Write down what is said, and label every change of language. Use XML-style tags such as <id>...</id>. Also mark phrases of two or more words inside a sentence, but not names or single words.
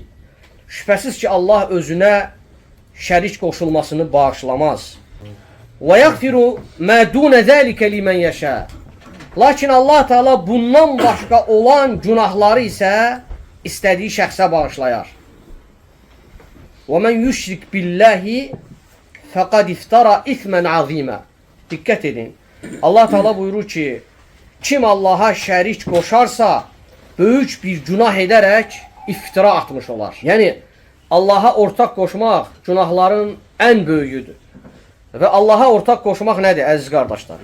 <az>Şübhəsiz ki, Allah özünə şərik qoşulmasını bağışlamaz.</az> <ar>Və يغفر ما دون ذلك لمن يشاء.</ar> <az>Lakin Allah Teala bundan başqa olan günahları isə istədiyi şəxsə bağışlayar.</az> <ar>Və من يشرك بالله فقد افترى إثما عظيما.</ar> <az>Diqqət edin. Allah Teala buyurur ki, kim Allaha şərik qoşarsa, böyük bir günah edərək iftira atmış olar. Yəni, Allaha ortaq qoşmaq günahların ən böyüyüdür. Və Allaha ortaq qoşmaq nədir, əziz qardaşlar?</az>